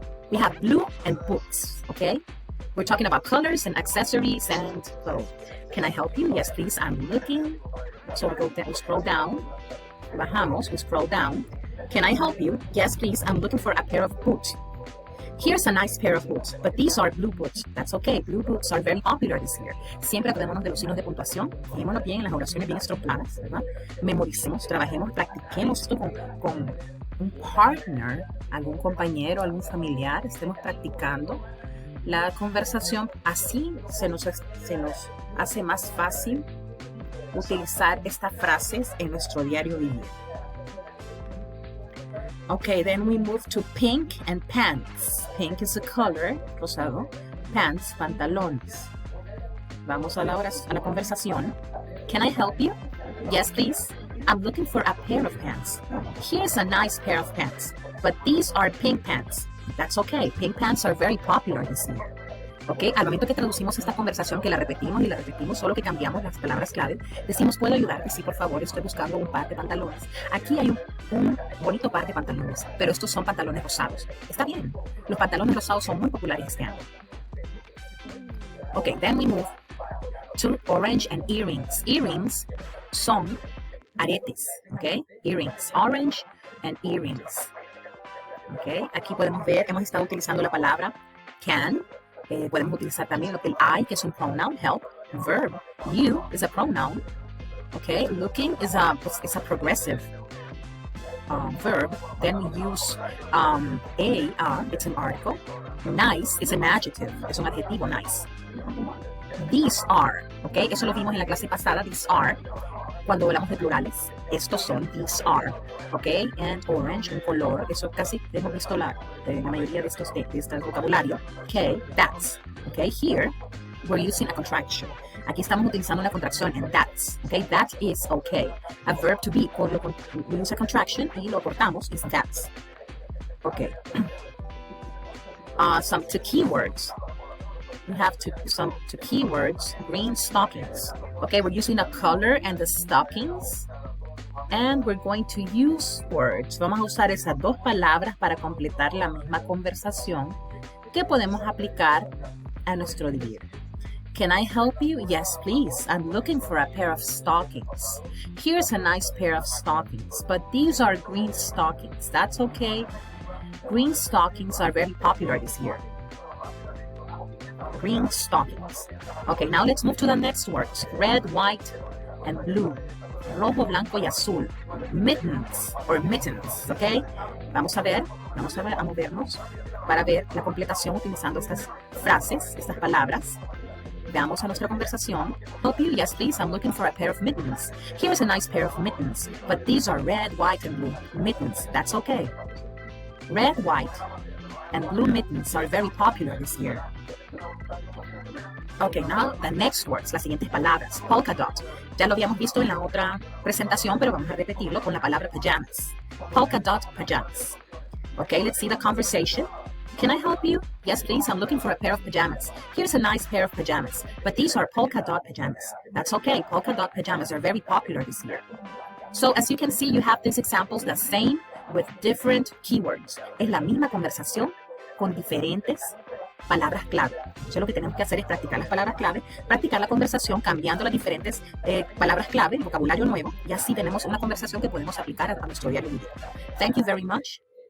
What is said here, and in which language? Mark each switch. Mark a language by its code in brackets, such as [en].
[en] We have blue and boots, okay? We're talking about colors and accessories and clothes. Can I help you? Yes, please. I'm looking. So we scroll down. Bajamos, we scroll down. Can I help you? Yes, please. I'm looking for a pair of boots. Here's a nice pair of boots, but these are blue boots. That's okay. Blue boots are very popular this year. [es] Siempre acordémonos de los signos de puntuación. Fijémonos bien en las oraciones bien estructuradas, ¿verdad? Memoricemos, trabajemos, practiquemos esto con un partner, algún compañero, algún familiar. Estemos practicando la conversación. Así se nos hace más fácil utilizar estas frases en nuestro diario vivir. [en] Okay, then we move to pink and pants. Pink is a color, rosado. Pants, pantalones. [es] Vamos a la conversación. [en] Can I help you? Yes, please. I'm looking for a pair of pants. Here's a nice pair of pants, but these are pink pants. That's okay. Pink pants are very popular this year. [es] Okay, al momento que traducimos esta conversación, que la repetimos, solo que cambiamos las palabras clave, decimos, ¿puedo ayudarte? Sí, por favor, estoy buscando un par de pantalones. Aquí hay un bonito par de pantalones, pero estos son pantalones rosados. Está bien, los pantalones rosados son muy populares este año. [en] Okay, then we move to orange and earrings. Earrings [es] son aretes, [en] okay? Earrings, orange and earrings. [es] Okay, aquí podemos ver, hemos estado utilizando la palabra can. Podemos utilizar también el I, que es un pronoun, help, verb. [en] You is a pronoun. Okay, looking is a progressive verb. Then we use it's an article. Nice is an adjective, [es] es un adjetivo, nice. [en] These are, [es] okay, eso lo vimos en la clase pasada, [en] these are. [es] Cuando hablamos de plurales, estos son, [en] these are, [es] okay, and orange, un color, eso casi hemos visto la mayoría de este vocabulario, [en] okay, that's, okay, here, we're using a contraction. [es] Aquí estamos utilizando una contracción en that's, okay? [en] That is okay. A verb to be, we use a contraction [es] y lo cortamos, [en] is that's. Okay. Some two keywords. We have some two keywords, green stockings. Okay, we're using a color and the stockings. And we're going to use words. [es] Vamos a usar esas dos palabras para completar la misma conversación que podemos aplicar a nuestro día. [en] Can I help you? Yes, please. I'm looking for a pair of stockings. Here's a nice pair of stockings, but these are green stockings. That's okay. Green stockings are very popular this year. Green stockings. Okay, now let's move to the next words. Red, white, and blue. [es] Rojo, blanco y azul. [en] Mittens or mittens, okay? [es] Vamos a movernos para ver la completación utilizando estas frases, estas palabras. Veamos a nuestra conversación. [en] Help you? Yes, please. I'm looking for a pair of mittens. Here's a nice pair of mittens, but these are red, white, and blue. Mittens, that's okay. Red, white, and blue mittens are very popular this year. Okay, now the next words, [es] las siguientes palabras. Polka dot. Ya lo habíamos visto en la otra presentación, pero vamos a repetirlo con la palabra pajamas. [en] Polka dot pajamas. Okay, let's see the conversation. Can I help you? Yes, please. I'm looking for a pair of pajamas. Here's a nice pair of pajamas, but these are polka dot pajamas. That's okay. Polka dot pajamas are very popular this year. So as you can see, you have these examples the same with different keywords. [es] Es la misma conversación con diferentes palabras clave. Entonces lo que tenemos que hacer es practicar las palabras clave, practicar la conversación cambiando las diferentes palabras clave, vocabulario nuevo, y así tenemos una conversación que podemos aplicar a nuestro diario vivir. [en] Thank you very much.